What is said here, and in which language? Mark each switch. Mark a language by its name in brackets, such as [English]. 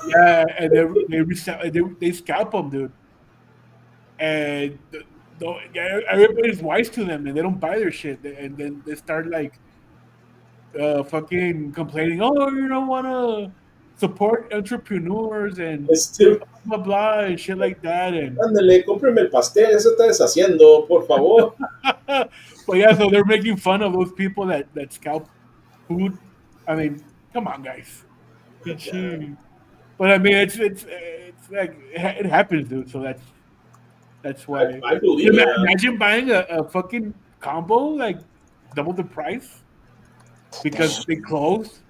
[English] Yeah, and they scalp them, dude. And yeah, everybody's wise to them, and they don't buy their shit. And then they start like fucking complaining. Oh, you don't want to support entrepreneurs and It's too. blah blah and shit like that. And [Spanish] Ándale, cómpreme el pastel, eso está deshaciendo, por favor. [English] but yeah, so they're making fun of those people that scalp food. I mean, come on, guys. Pichi. But I mean, it's like it happens, dude. So that's why. I believe it. Imagine buying a fucking combo like double the price because they closed.